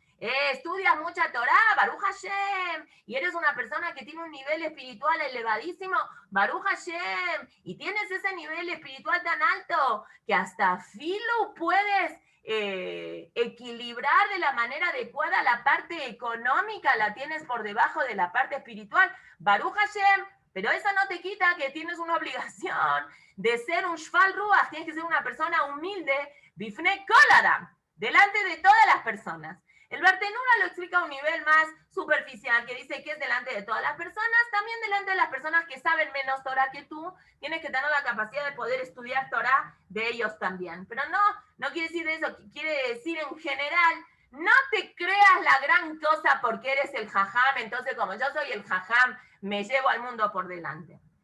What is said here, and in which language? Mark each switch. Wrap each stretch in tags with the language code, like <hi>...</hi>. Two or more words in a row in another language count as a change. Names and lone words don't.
<es>Estudias mucha Torah,</es> <he>ברוך השם,</he> <es>y eres una persona que tiene un nivel espiritual elevadísimo,</es> <he>ברוך השם,</he> <es>y tienes ese nivel espiritual tan alto que hasta filo puedes equilibrar de la manera adecuada la parte económica, la tienes por debajo de la parte espiritual,</es> <he>ברוך השם,</he> <es>pero eso no te quita que tienes una obligación de ser un</es> <he>שפל רוח,</he> <es>tienes que ser una persona humilde,</es> <he>בפני כל אדם,</he> <es>delante de todas las personas. El Bartenura lo explica a un nivel más superficial, que dice que es delante de todas las personas, también delante de las personas que saben menos Torah que tú, tienes que tener la capacidad de poder estudiar Torah de ellos también. Pero no quiere decir eso, quiere decir en general, no te creas la gran cosa porque eres el jajam, entonces como yo soy el jajam, me llevo al mundo por delante.</es>